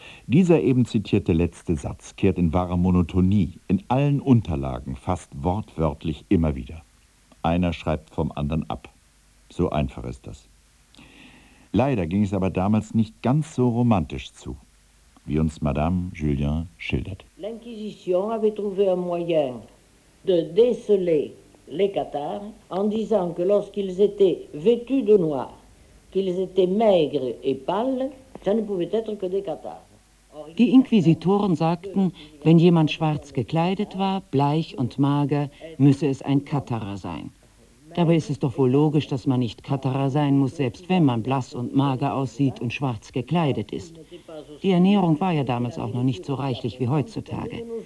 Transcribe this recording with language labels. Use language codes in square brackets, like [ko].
[de] Dieser eben zitierte letzte Satz kehrt in wahrer Monotonie in allen Unterlagen fast wortwörtlich immer wieder. Einer schreibt vom anderen ab. So einfach ist das. Leider ging es aber damals nicht ganz so romantisch zu, wie uns Madame Julien schildert. [fr] L'Inquisition avait trouvé un moyen de déceler les Cathares en disant que lorsqu'ils étaient vêtus de noir, qu'ils étaient maigres et pâles, ça ne pouvait être que des Cathares. [de] Die Inquisitoren sagten, wenn jemand schwarz gekleidet war, bleich und mager, müsse es ein Katharer sein. Dabei ist es doch wohl logisch, dass man nicht Katharer sein muss, selbst wenn man blass und mager aussieht und schwarz gekleidet ist. Die Ernährung war ja damals auch noch nicht so reichlich wie heutzutage.